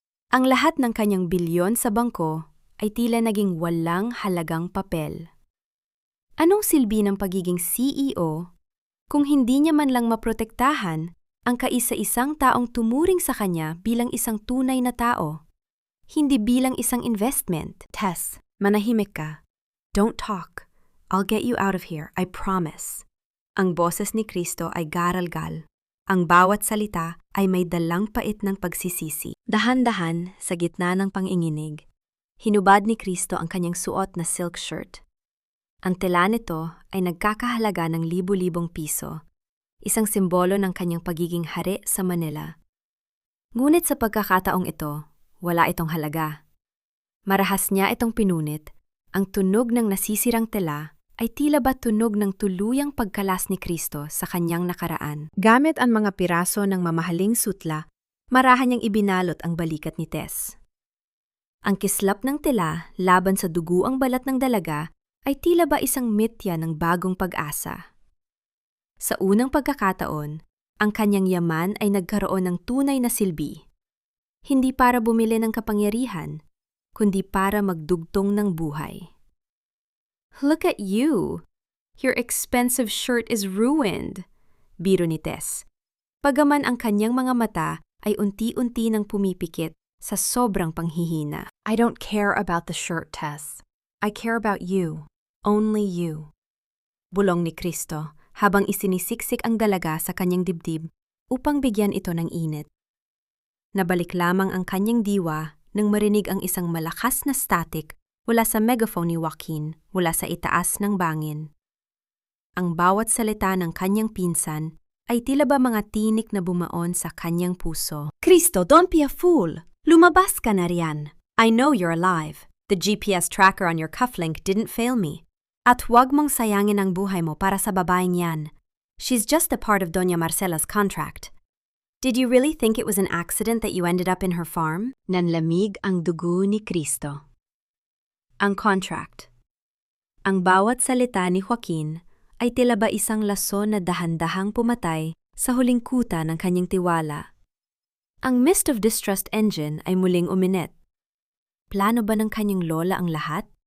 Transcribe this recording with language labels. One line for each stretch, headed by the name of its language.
Filipino: Ang lahat ng kanyang bilyon sa bangko ay tila naging walang halagang papel. Anong silbi ng pagiging CEO kung hindi niya man lang maprotektahan ang kaisa-isang taong tumuring sa kanya bilang isang tunay na tao, hindi bilang isang investment? Tess, manahimik ka.
English: Don't talk. I'll get you out of here, I promise.
Filipino: Ang boses ni Kristo ay garalgal. Ang bawat salita ay may dalang pait ng pagsisisi. Dahan-dahan, sa gitna ng panginginig, hinubad ni Kristo ang kanyang suot na silk shirt. Ang tela nito ay nagkakahalaga ng libu-libong piso, isang simbolo ng kanyang pagiging hari sa Manila. Ngunit sa pagkakataong ito, wala itong halaga. Marahas niya itong pinunit, ang tunog ng nasisirang tela ay tila ba tunog ng tuluyang pagkalas ni Kristo sa kanyang nakaraan. Gamit ang mga piraso ng mamahaling sutla, marahan niyang ibinalot ang balikat ni Tess. Ang kislap ng tela laban sa duguang balat ng dalaga ay tila ba isang mitya ng bagong pag-asa. Sa unang pagkakataon, ang kanyang yaman ay nagkaroon ng tunay na silbi. Hindi para bumili ng kapangyarihan, kundi para magdugtong ng buhay.
English: Look at you! Your expensive shirt is ruined,
Filipino: biro ni Tess. Pagaman ang kanyang mga mata ay unti-unti nang pumipikit sa sobrang panghihina.
English: I don't care about the shirt, Tess. I care about you. Only you.
Filipino: Bulong ni Kristo habang isinisiksik ang dalaga sa kanyang dibdib upang bigyan ito ng init. Nabalik lamang ang kanyang diwa nang marinig ang isang malakas na static mula sa megaphone ni Joaquin mula sa itaas ng bangin. Ang bawat salita ng kanyang pinsan ay tila ba mga tinik na bumaon sa kanyang puso.
English: Kristo, don't be a fool!
Filipino: Lumabas ka na riyan.
English: I know you're alive. The GPS tracker on your cufflink didn't fail me.
Filipino: At huwag mong sayangin ang buhay mo para sa babaeng yan.
English: She's just a part of Doña Marcela's contract. Did you really think it was an accident that you ended up in her farm?
Filipino: Nanlamig ang dugo ni Kristo. Ang contract. Ang bawat salita ni Joaquin ay tila ba isang lason na dahan-dahang pumatay sa huling kuta ng kanyang tiwala. Ang mist of distrust engine ay muling uminit. Plano ba ng kanyang lola ang lahat?